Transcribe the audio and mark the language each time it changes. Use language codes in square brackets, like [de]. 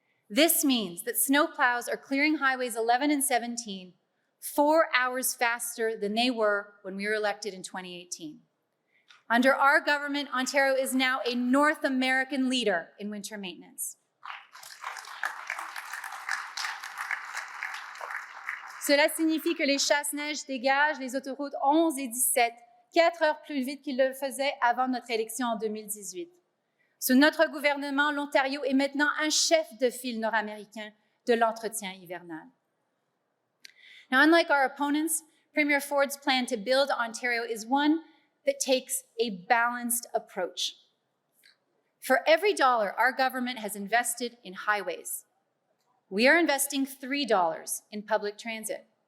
[en] This means that snowplows are clearing highways 11 and 17 4 hours faster than they were when we were elected in 2018. Under our government, Ontario is now a North American leader in winter maintenance. [fr] Cela signifie que les chasse-neige dégagent les autoroutes 11 et 17 4 heures plus vite qu'ils le faisaient avant notre élection en 2018. Sous notre gouvernement, l'Ontario est maintenant un chef de file nord-américain de l'entretien hivernal. [en] Now, unlike our opponents, Premier Ford's plan to build Ontario is one that takes a balanced approach. For every dollar our government has invested in highways, we are investing $3 in public transit.